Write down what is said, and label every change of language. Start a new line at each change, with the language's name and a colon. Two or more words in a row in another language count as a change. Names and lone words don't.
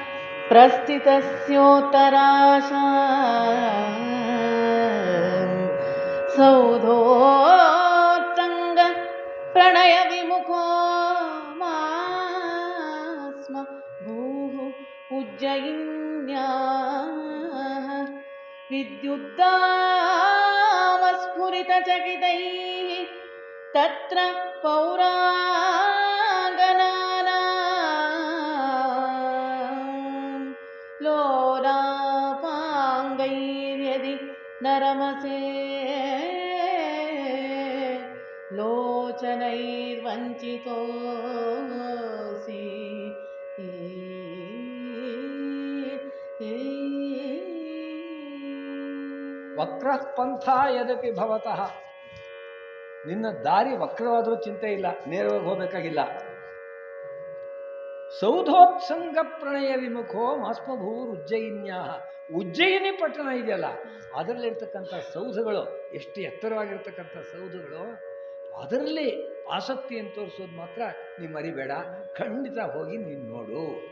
Sanskrit: ಪ್ರಸ್ಥಿತಸ್ಯೋತ್ತರಾಶಾ ಸೌಧೋತ್ತಂಗ ಪ್ರಣಯ ವಿಮುಖೋ ಮಾಸ್ಮ ಭೂಃ ಉಜ್ಜಯಿನ್ಯಾಃ ವಿದ್ಯುದ್ದಾಮಸ್ಫುರಿತಚಕಿತೈಃ ತತ್ರ ಪೌರಾಂಗನಾನಾಂ लोलापाङ्गैर्यदि नरमसे लोचनैर्वञ्चितोऽसि ವಕ್ರಃ ಪಂಥ ಯದಪಿ ಭವತಃ,
Kannada: ನಿನ್ನ ದಾರಿ ವಕ್ರವಾದರೂ ಚಿಂತೆ ಇಲ್ಲ, ನೇರವಾಗಿ ಹೋಗಬೇಕಾಗಿಲ್ಲ.
Sanskrit: ಸೌಧೋತ್ಸಂಗ ಪ್ರಣಯ ವಿಮುಖೋ ಮಾಸ್ಮಭೂರ್ ಉಜ್ಜಯಿನ್ಯಾ,
Kannada: ಉಜ್ಜಯಿನಿ ಪಟ್ಟಣ ಇದೆಯಲ್ಲ ಅದರಲ್ಲಿರ್ತಕ್ಕಂಥ ಸೌಧಗಳು, ಎಷ್ಟು ಎತ್ತರವಾಗಿರ್ತಕ್ಕಂಥ ಸೌಧಗಳು, ಅದರಲ್ಲಿ ಆಸಕ್ತಿಯನ್ನು ತೋರಿಸೋದು ಮಾತ್ರ ನೀ ಮರಿಬೇಡ, ಖಂಡಿತ ಹೋಗಿ ನೀನು ನೋಡು.